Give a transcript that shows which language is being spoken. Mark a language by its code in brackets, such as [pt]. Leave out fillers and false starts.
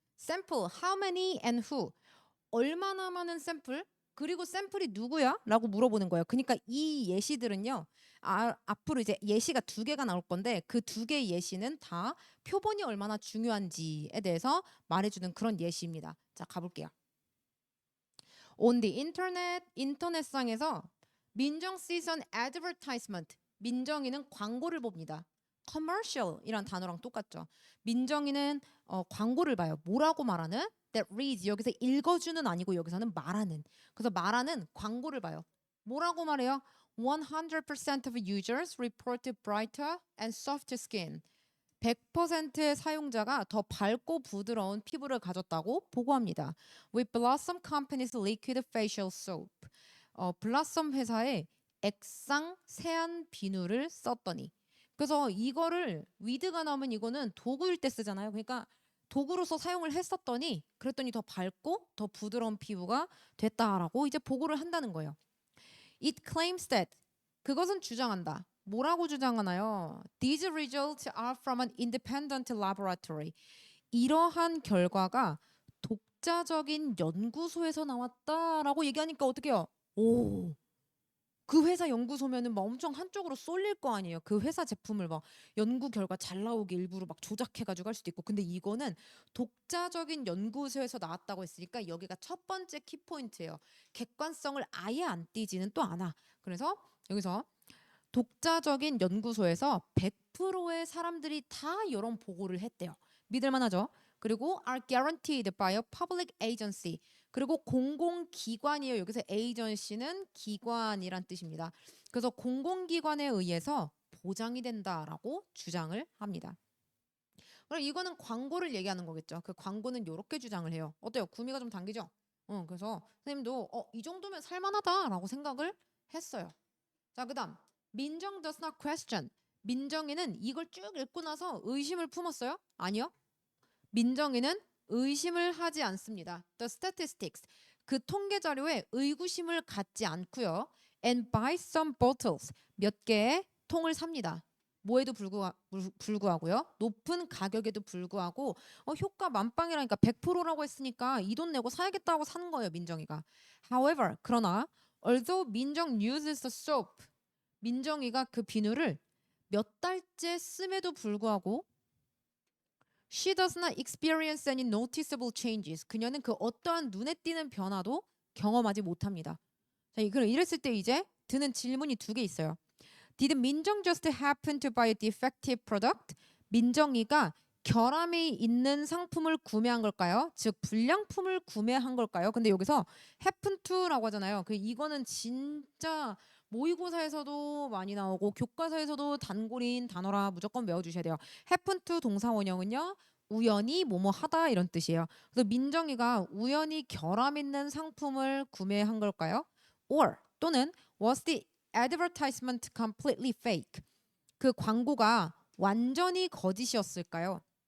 [ko] 샘플 [en] how many and who [ko] 얼마나 많은 샘플 그리고 샘플이 누구야? 라고 물어보는 거예요. 그러니까 이 예시들은요. 앞으로 이제 예시가 두 개가 나올 건데 그 두 개의 예시는 다 표본이 얼마나 중요한지에 대해서 말해주는 그런 예시입니다. 자, 가볼게요. [en] On the internet, [ko] 인터넷상에서 [en] 민정 sees an advertisement. [ko] 민정이는 광고를 봅니다. commercial이란 단어랑 똑같죠. 민정이는 광고를 봐요. 뭐라고 말하는? [en] That reads [ko] 여기서 읽어주는 아니고 여기서는 말하는. 그래서 말하는 광고를 봐요. 뭐라고 말해요? [en] 100% of users reported brighter and softer skin. [ko] 100%의 사용자가 더 밝고 부드러운 피부를 가졌다고 보고합니다. [en] With Blossom Company's liquid facial soap. [ko] 블라썸 회사의 액상 세안 비누를 썼더니. 그래서 이거를 위드가 나오면 이거는 도구일 때 쓰잖아요. 그러니까 도구로서 사용을 했었더니 그랬더니 더 밝고 더 부드러운 피부가 됐다라고 이제 보고를 한다는 거예요. [en] It claims that [ko] 그것은 주장한다. 뭐라고 주장하나요? [en] These results are from an independent laboratory. [ko] 이러한 결과가 독자적인 연구소에서 나왔다라고 얘기하니까 어떡해요? 오, 그 회사 연구소면은 막 엄청 한쪽으로 쏠릴 거 아니에요. 그 회사 제품을 막 연구 결과 잘 나오게 일부러 막 조작해가지고 할 수도 있고. 근데 이거는 독자적인 연구소에서 나왔다고 했으니까 여기가 첫 번째 키포인트예요. 객관성을 아예 안 띄지는 또 않아. 그래서 여기서 독자적인 연구소에서 100%의 사람들이 다 이런 보고를 했대요. 믿을만하죠? [en] 그리고 are guaranteed by a public agency. [ko] 그리고 공공기관이에요. 여기서 agency는 기관이란 뜻입니다. 그래서 공공기관에 의해서 보장이 된다라고 주장을 합니다. 그럼 이거는 광고를 얘기하는 거겠죠. 그 광고는 이렇게 주장을 해요. 어때요? 구미가 좀 당기죠? 그래서 선생님도 이 정도면 살만하다라고 생각을 했어요. 자, 그다음 민정 [en] does not question. [ko] 민정이는 이걸 쭉 읽고 나서 의심을 품었어요? 아니요. 민정이는 의심을 하지 않습니다. [en] The statistics. [ko] 그 통계 자료에 의구심을 갖지 않고요. [en] And buy some bottles. [ko] 몇 개의 통을 삽니다. 뭐에도 불구하고요. 높은 가격에도 불구하고 효과 만빵이라니까 100%라고 했으니까 이 돈 내고 사야겠다고 사는 거예요. 민정이가. [en] However, [ko] 그러나 [en] although 민정 uses the soap. [ko] 민정이가 그 비누를 몇 달째 씀에도 불구하고 [en] She does not experience any noticeable changes. [ko] 그녀는 그 어떠한 눈에 띄는 변화도 경험하지 못합니다. 자, 그럼 이랬을 때 이제 드는 질문이 두 개 있어요. [en] Did 민정 just happen to buy a defective product? [ko] 민정이가 결함이 있는 상품을 구매한 걸까요? 즉 불량품을 구매한 걸까요? 근데 여기서 [en] happen to [ko] 라고 하잖아요. 이거는 진짜 모의고사에서도 많이 나오고 교과서에서도 단골인 단어라 무조건 외워주셔야 돼요. [en] happen to [ko] 동사 원형은요. 우연히 뭐뭐 하다 이런 뜻이에요. 그래서 민정이가 우연히 결함 있는 상품을 구매한 걸까요? [en] Or [ko] 또는 [en] was the advertisement completely fake? [ko] 그 광고가 완전히 거짓이었을까요?